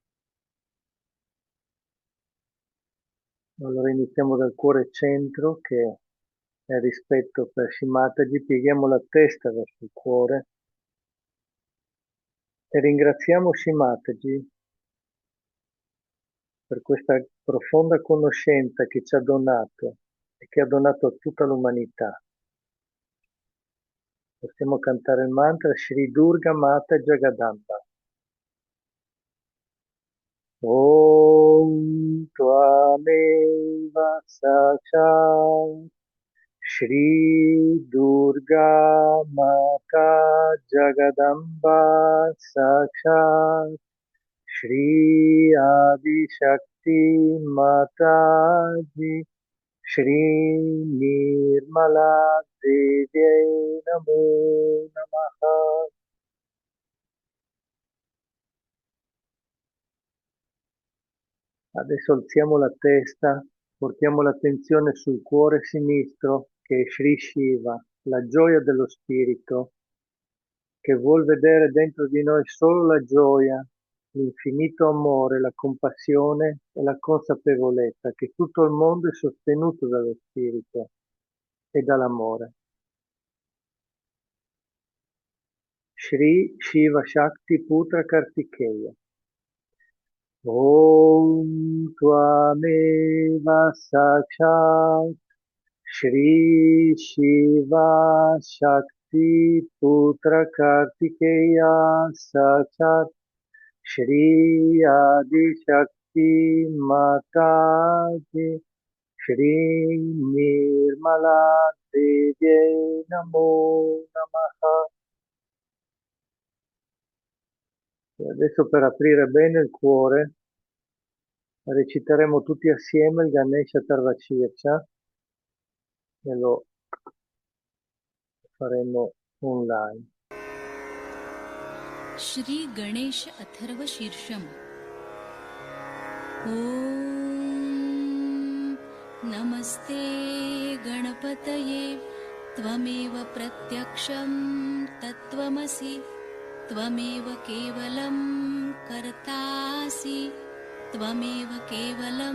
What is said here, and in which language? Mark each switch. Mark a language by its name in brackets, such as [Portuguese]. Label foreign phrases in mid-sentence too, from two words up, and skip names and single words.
[Italian] Allora iniziamo dal cuore centro, che è rispetto per Shimataji, pieghiamo la testa verso il cuore e ringraziamo Shimataji per questa profonda conoscenza che ci ha donato e che ha donato a tutta l'umanità. Possiamo cantare il mantra Shri Durga Mata Jagadamba. [Sanskrit] ॐ त्वमेव साक्षात् श्री दुर्गा माता जगदम्बा साक्षात् श्री आदि शक्ति माताजी श्री निर्मला देवी नमो नमः. [Italian] Adesso alziamo la testa, portiamo l'attenzione sul cuore sinistro che è Sri Shiva, la gioia dello spirito, che vuol vedere dentro di noi solo la gioia, l'infinito amore, la compassione e la consapevolezza che tutto il mondo è sostenuto dallo spirito e dall'amore. Shri Shiva Shakti Putra Kartikeya. [Sanskrit] ॐ त्वमेव साक्षात् श्री शिव शक्ति पुत्र कार्तिकेय साक्षात् श्री आदि शक्ति माताजी श्री निर्मला देवी नमो नमः. [Italian] E adesso per aprire bene il cuore reciteremo tutti assieme il Ganesha Tarvacirca e lo faremo online. [Sanskrit] श्री गणेश अथर्व शीर्षम ॐ नमस्ते गणपतये त्वमेव प्रत्यक्षं तत्त्वमसि त्वमेव केवलं कर्तासि त्वमेव केवलं